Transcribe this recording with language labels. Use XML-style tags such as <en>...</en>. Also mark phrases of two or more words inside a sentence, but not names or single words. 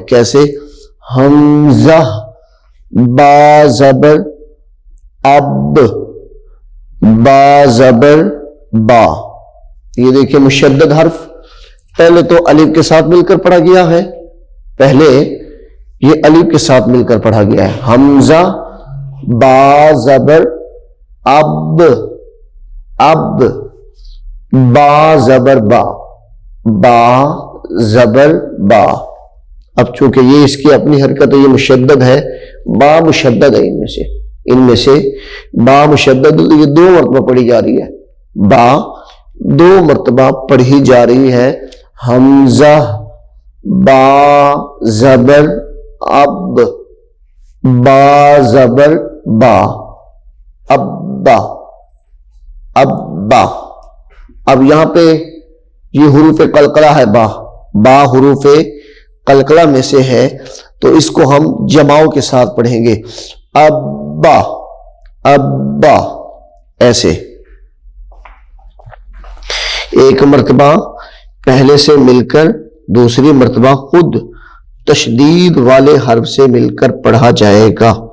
<ur>کیسے؟ حمزہ با زبر اب، با زبر با. یہ دیکھیں مشدد حرف پہلے تو الف کے ساتھ مل کر پڑھا گیا ہے، پہلے یہ الف کے ساتھ مل کر پڑھا گیا ہے. حمزہ با زبر اب، اب، با زبر با، با زبر با. اب چونکہ یہ اس کی اپنی حرکت ہے، یہ مشدد ہے، با مشدد ہے. ان میں سے با مشدد یہ 2 مرتبہ پڑھی جا رہی ہے، با 2 مرتبہ پڑھی جا رہی ہے. حمزہ با زبر اب، با زبر با، ابا، ابا. اب یہاں پہ یہ حروف قلقلہ ہے، با، با حروف قلقلہ میں سے ہے، تو اس کو ہم جماؤں کے ساتھ پڑھیں گے. ابا، ابا، ایسے. ایک مرتبہ پہلے سے مل کر دوسری مرتبہ خود تشدید والے حرف سے مل کر پڑھا جائے گا.</ur>